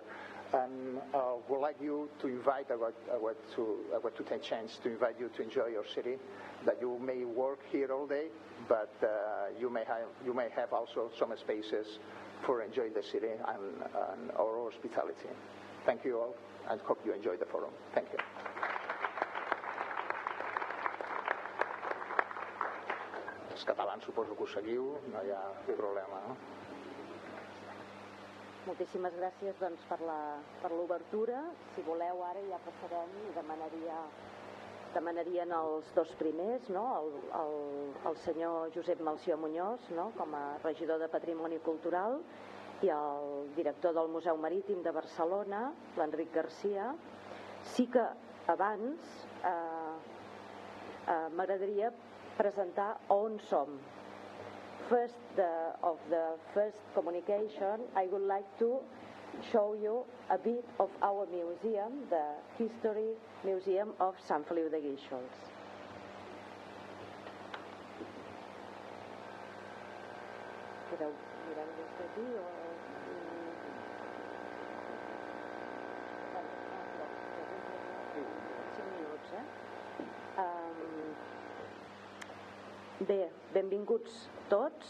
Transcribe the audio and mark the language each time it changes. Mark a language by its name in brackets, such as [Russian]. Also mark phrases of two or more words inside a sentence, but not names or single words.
[English] And would like you to invite, I want to take a chance to invite you to enjoy your city, that you may work here all day, but you may have also some spaces for enjoying the city and our hospitality. Thank you all, and hope you enjoy the forum. Thank you. [Catalan] Els catalans suposo que ho seguiu, no hi ha problema, no? Moltíssimes gràcies, doncs, per l'obertura. Si voleu, ara ja passarem i demanarien els dos primers, no? El senyor Josep Melcior Muñoz, no? Com a regidor de Patrimoni Cultural, i el director del Museu Marítim de Barcelona, l'Enric Garcia. Sí que abans m'agradaria presentar on som. [English] first communication, I would like to show you a bit of our museum, the History Museum of Sant Feliu de Guíxols. [Catalan] Podeu mirar des d'aquí o... Bé, benvinguts tots.